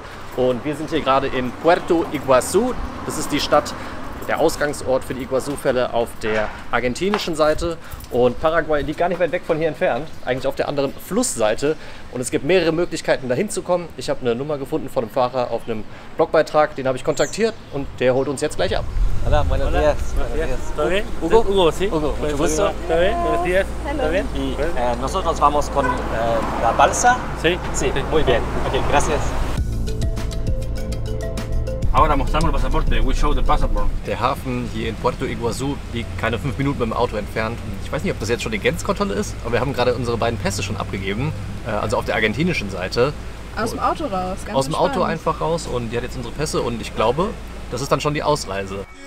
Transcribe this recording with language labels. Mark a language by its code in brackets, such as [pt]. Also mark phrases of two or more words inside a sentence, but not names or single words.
[de] Und wir sind hier gerade in Puerto Iguazú. Das ist die Stadt, der Ausgangsort für die Iguazú-Fälle auf der argentinischen Seite. Und Paraguay liegt gar nicht weit weg von hier entfernt, eigentlich auf der anderen Flussseite. Und es gibt mehrere Möglichkeiten, da hinzukommen. Ich habe eine Nummer gefunden von einem Fahrer auf einem Blogbeitrag, den habe ich kontaktiert und der holt uns jetzt gleich ab. [es] Hola, buenos días. ¿Todo bien? Hugo. Hugo, sí. Hugo, mucho gusto. ¿Todo bien? Buenos días. ¿Todo bien? Y nosotros vamos con la balsa. Sí. Sí, muy bien. Ok, gracias. Ahora mostramos el pasaporte. [en] We show the passport. [de] Der Hafen hier in Puerto Iguazú liegt keine 5 Minuten mit dem Auto entfernt. Ich weiß nicht, ob das jetzt schon die Grenzkontrolle ist, aber wir haben gerade unsere beiden Pässe schon abgegeben, also auf der argentinischen Seite. Aus dem Auto raus, ganz Aus dem Auto entspannt. einfach raus und die hat jetzt unsere Pässe und ich glaube, das ist dann schon die Ausreise.